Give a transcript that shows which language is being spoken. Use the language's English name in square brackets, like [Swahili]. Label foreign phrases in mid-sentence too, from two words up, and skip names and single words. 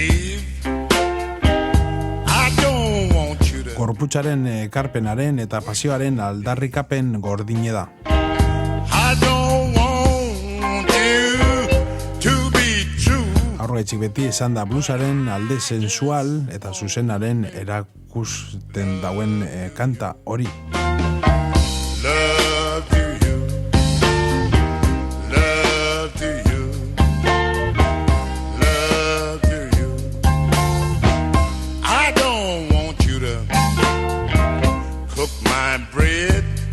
[Basque] Gorputzaren ekarpenaren eta pasioaren aldarrikapen gordine da. Aurretxik beti esan da bluesaren alde sensual eta zuzenaren erakusten dauen kanta hori. [English] Love to you, love to you, love to you. I don't want you to cook my bread.